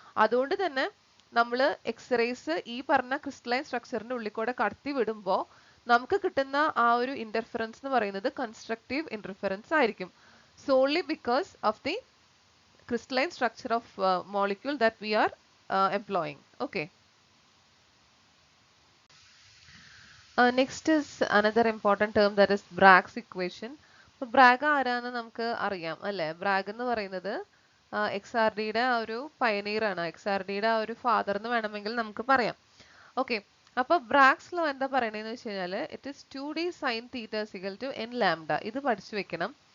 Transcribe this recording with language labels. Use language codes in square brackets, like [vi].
[ml] അതുകൊണ്ട് തന്നെ നമ്മൾ എക്സ്റേസ് ഈ പറഞ്ഞ ക്രിസ്റ്റലൈൻ സ്ട്രക്ചറിന്റെ ഉള്ളിൽ കൂടെ കടത്തി വിടുമ്പോൾ നമുക്ക് കിട്ടുന്ന ആ ഒരു ഇന്റർഫറൻസ് എന്ന് പറയുന്നത് കൺസ്ട്രക്റ്റീവ് ഇന്റർഫറൻസ് ആയിരിക്കും, [en] So only because of the crystalline structure of molecule that we are employing. Okay. Next is another important term, that is Bragg's equation. [ml] So Bragg ആരാന്ന് നമുക്ക് അറിയാം അല്ലേ? ബ്രാഗ് എന്ന് പറയുന്നത് XRDയുടെ ആ ഒരു പയനീർ ആണ്, XRDയുടെ ആ ഒരു ഫാദർ എന്ന് വേണമെങ്കിൽ നമുക്ക് പറയാം. ഓക്കെ, അപ്പൊ ബ്രാഗ്സ് ലോ എന്താ പറയണേന്ന് വെച്ച് കഴിഞ്ഞാല് [en] It is 2D sin theta is equal to n lambda. [ml] ഇത് പഠിച്ചു വെക്കണം.